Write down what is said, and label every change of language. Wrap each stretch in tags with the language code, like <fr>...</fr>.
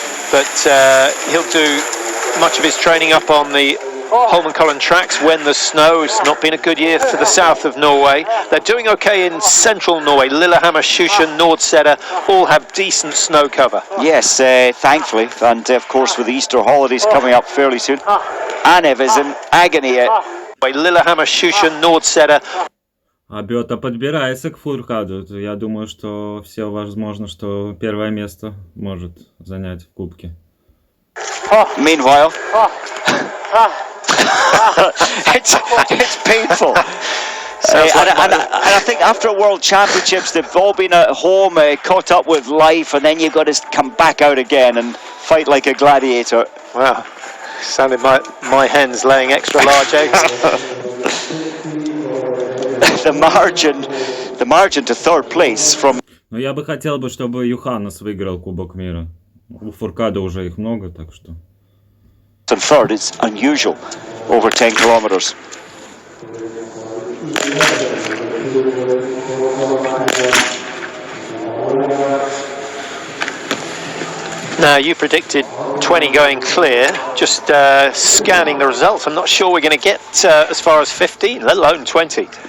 <en>But he'll do much of his training up on the Holmenkollen tracks when the snow. It's not been a good year for the south of Norway. They're doing okay in central Norway. Lillehammer, Sjusjøen, Nordseter all have decent snow cover. Yes, thankfully, and of course with the Easter holidays coming up fairly soon. Anev is in agony. Lillehammer, Sjusjøen, Nordseter.</en> <ru>А Бёта подбирается к Фуркаду. Я думаю, что все возможно, что первое место может занять в кубке.</ru> <en>Meanwhile, it's painful. And I think after World Championships, they've all been at home, caught up with life, and then you've got to come back out again and fight like a gladiator. Wow, sounded my hens laying extra large eggs. The margin to third place from.</en> <ru>Но я бы хотел бы, чтобы Юханес выиграл Кубок мира. У Фуркада уже их много, так что.</ru> <en>And third, it's unusual over 10 kilometers. Now, you predicted 20 going clear. Just scanning the results, I'm not sure we're going to get as far as 15, let alone 20.</en>